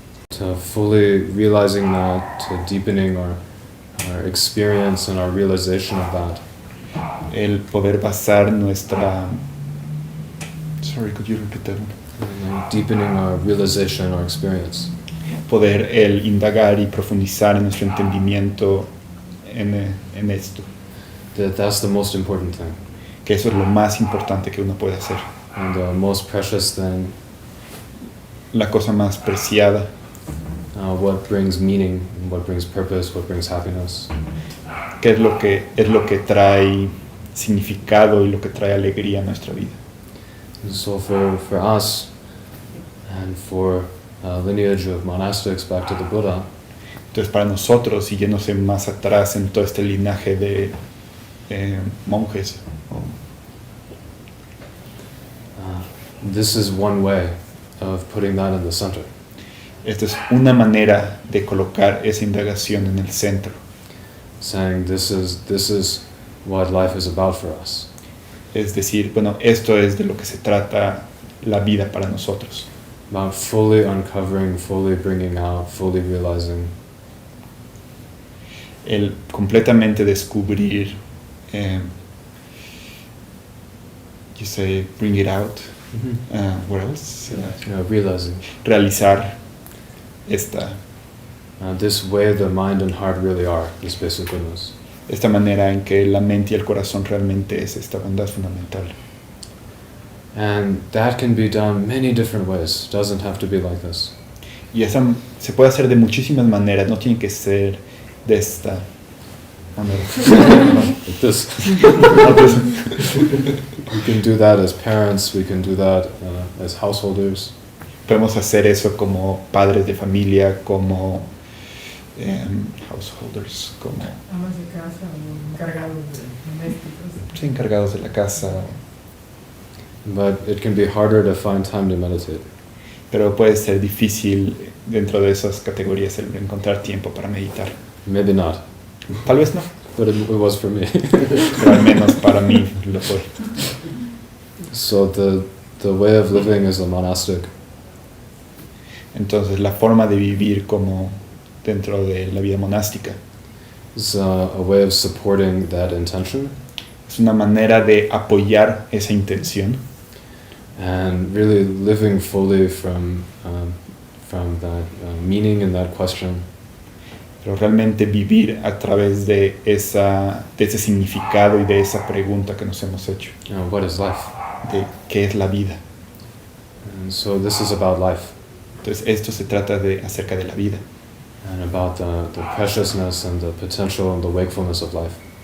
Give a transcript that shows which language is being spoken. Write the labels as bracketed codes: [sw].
[en] To fully realizing that, to deepening our experience and our realization of that. [es] El poder basar nuestra... [en] Sorry, could you repeat that one? Deepening our realization, our experience. [es] Poder el indagar y profundizar en nuestro entendimiento en esto. [en] That's the most important thing. [es] Que eso es lo más importante que uno puede hacer. [en] And the most precious thing. [es] La cosa más preciada. [en] What brings meaning, what brings purpose, what brings happiness. [es] ¿Qué es lo que trae significado y lo que trae alegría a nuestra vida? [en] And so for us, and for a lineage of monastics back to the Buddha, [es] entonces para nosotros, yéndose más atrás en todo este linaje de monjes, [en] this is one way of putting that in the center. [es] esta es una manera de colocar esa indagación en el centro. [en] Saying this is what life is about for us. [es] Es decir, bueno, esto es de lo que se trata la vida para nosotros. [en] about fully uncovering, fully bringing out, fully realizing. [es] El completamente descubrir, [en] you say bring it out, what else? Realizing. [es] Realizar esta [en] This way the mind and heart really are, this basic goodness. [es] esta manera en que la mente y el corazón realmente es esta bondad fundamental. [en] And that can be done many different ways. It doesn't have to be like this. [es] Y esa se puede hacer de muchísimas maneras, no tiene que ser de esta manera. [en] Like this. [es] No, pues, [en] We can do that as parents, we can do that as householders. [es] podemos hacer eso como padres de familia, como householders, como Amas de casa o encargados domésticos. sí, encargados de la casa. [en] But it can be harder to find time to meditate. [es] Pero puede ser difícil dentro de esas categorías el encontrar tiempo para meditar. [en] Maybe not, [es] Tal vez no, [en] but it was for me. [es] pero al menos para mí lo fue. [en] So the way of living as a monastic [es] Entonces la forma de vivir como dentro de la vida monástica [en] is a way of supporting that intention [es] es una manera de apoyar esa intención [en] and really living fully from that meaning and that question. [es] pero realmente vivir a través de ese significado y de esa pregunta que nos hemos hecho, [en] What is life? [es] de qué es la vida. [en] And so this is about life [es] Entonces esto se trata acerca de la vida, [en] and about the preciousness and the potential and the wakefulness of life.